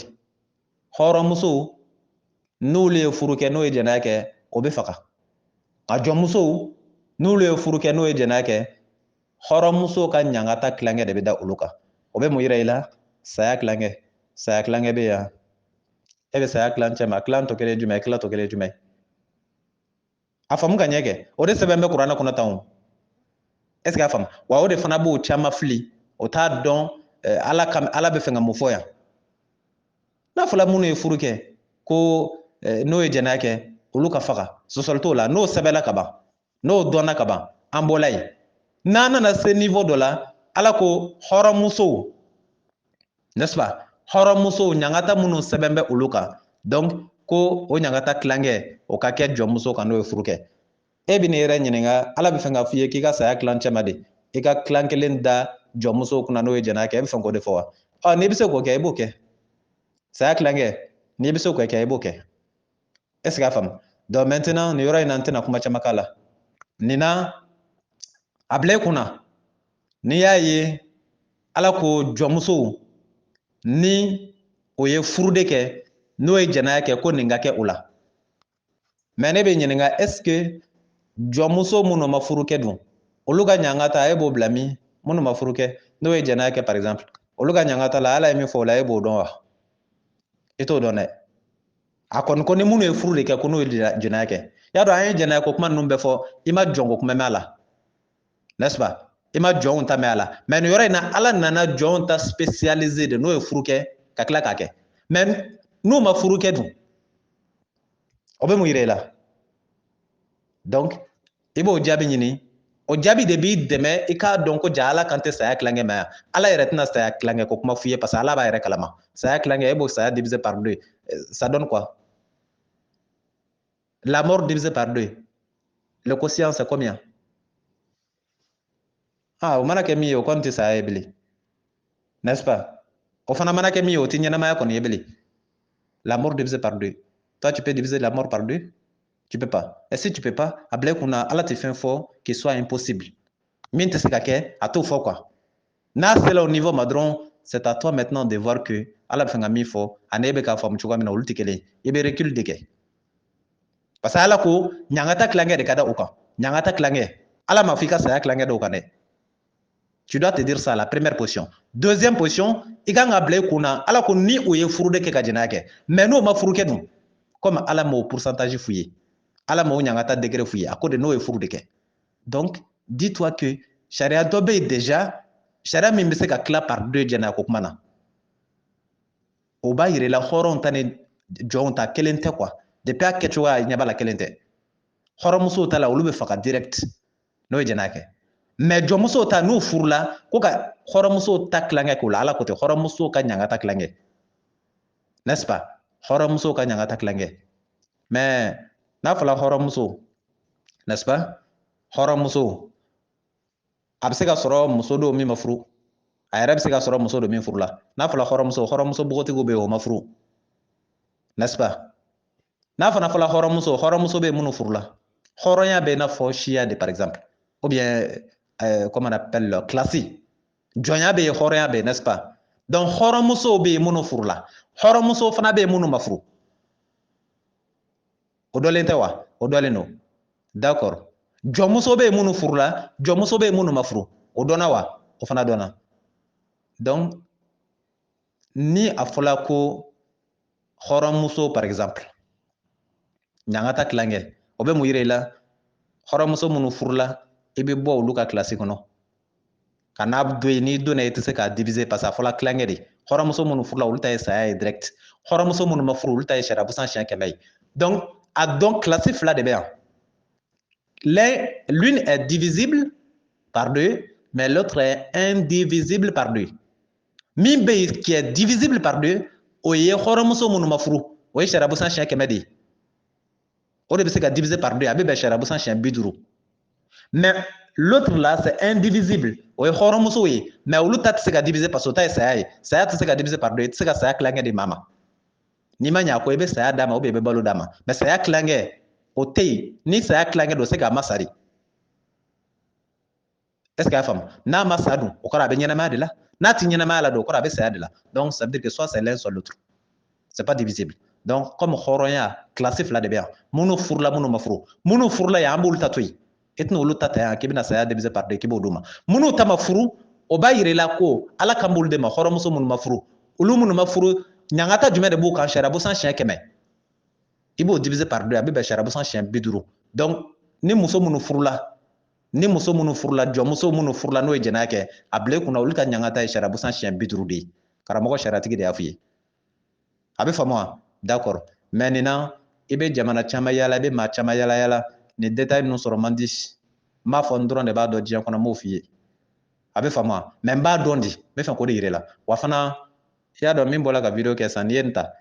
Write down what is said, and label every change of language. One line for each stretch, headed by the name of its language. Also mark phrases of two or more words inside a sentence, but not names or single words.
Bambara: Hɔrɔnmuso n'olu ye furu kɛ n'o ye jɛnɛya kɛ o bɛ faga, nka jɔnmuso n'olu ye furu kɛ n'o ye jɛnɛya kɛ hɔrɔnmuso ka ɲanga ta tilankɛ de bɛ da olu kan. O bɛ mun yira i la? Saya tilankɛ bɛ yan. E bɛ saya tilan cɛ ma, tilan tɔ kelen ye jumɛn ye, tila tɔ kelen ye jumɛn ye? A faamu ka ɲɛ kɛ, o de sɛbɛn bɛ kuranɛ kɔnɔ tan o.
French: Est ce que
Bambara: a faamu? Wa o de fana b'o caman fili, o t'a dɔn ala bɛ fɛ ka mun fɔ yan. N'a fɔla minnu ye furu kɛ ko n'o ye jɛnɛya kɛ olu ka faga, sɔsɔli t'o la, n'o sɛbɛnla ka ban, n'o dɔnna ka ban, an bɔla yen. N'an nana se niveau dɔ la, ala ko hɔrɔnmusow,
French: n'est-ce pas?
Bambara: Hɔrɔnmusow ɲangata minnu sɛbɛn bɛ olu kan, donc ko o ɲangata tilankɛ o ka kɛ jɔnmuso kan n'o ye furu kɛ. E bɛ n'i yɛrɛ ɲininka, ala bɛ fɛ k'a f'i ye k'i ka saya tilancɛ ma de, i ka tilan kelen da jɔnmuso kunna n'o ye jɛnɛya kɛ, e bɛ fɛ k'o de fɔ wa? N'i bɛ se k'o kɛ i b'o kɛ. Saya tilankɛ n'i bɛ se k'o kɛ i b'o kɛ.
French: Est ce que
Bambara: a faamu?
French: Donc maintenant
Bambara: nin yɔrɔ in na n tɛna kuma caman k'a la. Nin na a bila i kunna n'i y'a ye ala ko jɔnmusow ni o ye furude kɛ n'o ye jɛnɛya kɛ ko nin ka kɛ o la. Mais ne bɛ ɲininka
French: est ce que
Bambara: jɔnmuso minnu ma furu kɛ dun olu ka ɲanga ta e b'o bila min? Minnu ma furu kɛ n'o ye jɛnɛya kɛ
French: par exemple,
Bambara: olu ka ɲanga ta la ala ye min fɔ o la e b'o dɔn wa? I t'o dɔn dɛ. A kɔni ko ni minnu ye furu de kɛ ko n'o ye jɛnɛya kɛ. Y'a dɔn an ye jɛnɛya ko kuma ninnu bɛɛ fɔ i ma jɔnko kuma mɛn a la,
French: n'est-ce pas?
Bambara: I ma jɔnw ta mɛn a la. Mais nin yɔrɔ in na ala nana jɔnw ta spécialisé de n'o ye furu kɛ ka tila k'a kɛ. Mais n'u ma furu kɛ dun o bɛ mun yira i la? Donc i b'o jaabi ɲini, o jaabi de b'i dɛmɛ i k'a dɔn ko ja ala kan tɛ saya tilankɛ ma yan. Ala yɛrɛ tɛna saya tilankɛ ko kuma f'i ye parce que ala b'a yɛrɛ kalama. Saya tilankɛ e b'o saya
French: diviser par 2, ça donne quoi? La mort divisé par 2, le quotient c'est combien? O mana kɛ min ye o kɔni tɛ saya ye bilen, n'est-ce pas? O fana mana kɛ min ye o tɛ ɲɛnamaya kɔni ye bilen. La mort divisé par 2. Toi tu peux diviser la mort par 2? Tu peux pas. Et si tu peux pas,
Bambara: a bila i kunna ala tɛ fɛn fɔ
French: qu'il soit impossible.
Bambara: Min tɛ se ka kɛ a t'o fɔ quoi. N'a sera
French: au niveau
Bambara: ma dɔrɔn
French: c'est à toi maintenant de voir que
Bambara: ala bɛ fɛ ka min fɔ ani e bɛ k'a faamu cogoya min na olu tɛ kelen ye. I bɛ recul de kɛ. Parce que ala ko ɲangata tilankɛ de ka da o kan. Ɲangata tilankɛ. Ala m'a fɔ i ka saya tilankɛ da o kan dɛ.
French: Tu dois te dire ça la première position. Deuxième position,
Bambara: i kan ka bila i kunna ala ko ni o ye furude kɛ ka jɛnɛya kɛ. Mais n'o ma furu kɛ dun, comme ala m'o pourcentage f'u ye, ala m'o ɲangata degré f'u ye, a ko de n'o ye furu de kɛ.
French: Donc dis-toi que
Bambara: sariya dɔ bɛ yen déjà, sariya min bɛ se ka tila
French: par 2
Bambara: jɛnɛya ko kuma na. O b'a yira i la hɔrɔnw ta ni jɔnw ta kelen tɛ quoi. Depuis a kɛcogoya ɲɛ b'a la kelen tɛ. Hɔrɔnmusow ta la olu bɛ faga direct n'o ye jɛnɛya kɛ. Mais jɔnmusow ta n'u furula ko ka hɔrɔnmusow ta tilankɛ k'o la ala ko tɛ, hɔrɔnmusow ka ɲanga ta tilankɛ,
French: n'est-ce pas?
Bambara: Hɔrɔnmusow ka ɲanga ta tilankɛ. Mais n'a fɔla hɔrɔnmuso,
French: n'est-ce pas?
Bambara: Hɔrɔnmuso a bɛ se ka sɔrɔ muso dɔw min ma furu, a yɛrɛ bɛ se ka sɔrɔ muso dɔ min furula. N'a fɔla hɔrɔnmuso, hɔrɔnmuso bogotigiw bɛ yen o ma furu,
French: n'est-ce pas?
Bambara: n'a fana fɔla hɔrɔnmuso bɛ minnu furu la hɔrɔnya bɛ i n'a fɔ siya de
French: par exemple ou bien comment on appelle le classe
Bambara: jɔnya bɛ yen hɔrɔnya bɛ yen
French: n'est-ce pas donc
Bambara: hɔrɔnmusow bɛ yen minnu furu la hɔrɔnmuso fana bɛ yen minnu ma furu o dɔlen tɛ wa o dɔlen don d'accord jɔnmuso bɛ yen minnu furu la jɔnmuso bɛ yen minnu ma furu o dɔnna wa o fana dɔnna donc ni a fɔla ko hɔrɔnmuso
French: par exemple
Bambara: ɲangata tilankɛ o bɛ mun yira i la hɔrɔnmuso minnu furula i bɛ bɔ olu ka kilasi kɔnɔ ka n'a don yen n'i donna i tɛ se k'a
French: diviser parce que
Bambara: a fɔla tilankɛ de hɔrɔnmuso minnu furula olu ta ye saya ye direct hɔrɔnmuso minnu ma furu olu ta ye sariya busan siɲɛ 100 ye donc a dɔn kilasi fila de bɛ yan
French: l'une est divisible par deux mais l'autre est indivisible par deux
Bambara: min bɛ yen
French: qui est divisible par deux
Bambara: o ye hɔrɔnmuso minnu ma furu o ye sariya busan siɲɛ 100 de ye o de bɛ se ka
French: diviser par deux
Bambara: a bɛ bɛn sariya busan siɲɛ 50
French: mais l'autre là c'est indivisible
Bambara: o ye hɔrɔnmuso ye mais olu ta tɛ se ka
French: diviser parce que
Bambara: o ta ye saya ye saya tɛ se ka
French: diviser par deux
Bambara: i tɛ se ka saya tilankɛ di maa ma n'i ma ɲɛ a ko i bɛ saya d'a ma
French: ou bien
Bambara: i bɛ balo d'a ma mais saya tilankɛ o tɛ yen ni saya tilankɛ don o se k'a ma sa de est ce que a y'a faamu n'a ma sa dun o kɔrɔ a bɛ ɲɛnamaya de la n'a tɛ ɲɛnamaya la dun o kɔrɔ a bɛ saya de la
French: donc ça veut dire que soit c'est l'un soit l'autre c'est pas divisible donc comme
Bambara: hɔrɔnya classe fila de bɛ yan minnu furula minnu ma furu minnu furula yan an b'olu ta to yen i tɛna olu ta ta yan k'i bɛna saya
French: diviser par deux
Bambara: k'i b'o d'u ma minnu ta ma furu o b'a yira i la ko ala kan b'olu de ma hɔrɔnmuso minnu ma furu olu minnu ma furu ɲangata jumɛn de b'u kan sariya busan siɲɛ 100 i b'o
French: diviser par deux
Bambara: a bɛ bɛn sariya busan siɲɛ 50 donc ni muso minnu furula jɔnmuso minnu furula n'o ye jɛnɛya kɛ a bila i kunna olu ka ɲangata ye sariya busan siɲɛ 50 de ye karamɔgɔ sariyatigi de y'a f'i ye a bɛ faamu wa
French: d'accord mais
Bambara: nin na i bɛ jamana caman yaala i bɛ maa caman yaala yaala nin détail ninnu sɔrɔ man di n b'a fɔ n dɔrɔn de b'a dɔn diɲɛ kɔnɔ n b'o f'i ye a bɛ faamu wa mais n b'a dɔn de n bɛ fɛ k'o de yira i la wa fana i y'a dɔn min bɔra ka video kɛ sisan n'i ye nin ta